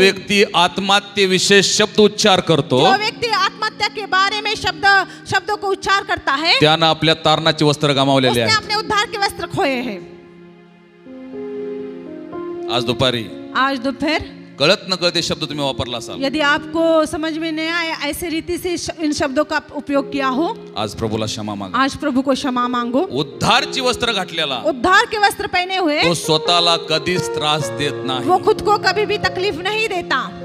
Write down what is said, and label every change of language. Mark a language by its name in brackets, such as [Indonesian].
[Marathi] व्यक्ती आत्महत्येविषयी शब्द उच्चार करतो [Hindi] जो व्यक्ति आत्महत्या के बारे में शब्दों को उच्चार करता है [Marathi] त्यानं आपल्या तारणाची वस्त्र गमावलेले आहे. [Hindi] अपने उद्धार के वस्त्र खोए हैं. [Marathi] आज दुपारी [Hindi] आज दोपहर [Marathi] कळत न कळते शब्द तुम्ही वापरला असाल. [Hindi] यदि आपको समझ में नहीं आया ऐसे रीति से इन शब्दों का उपयोग किया हो [Marathi] आज प्रभूला क्षमा मागा. [Hindi] आज प्रभु को क्षमा मांगो. [Marathi] उद्धारची वस्त्र घातलेला [Hindi] उद्धार के वस्त्र पहने हुए [Marathi] तो स्वतःला कधीच त्रास देत नाही. [Hindi] वो खुद को कभी भी तकलीफ नहीं देता.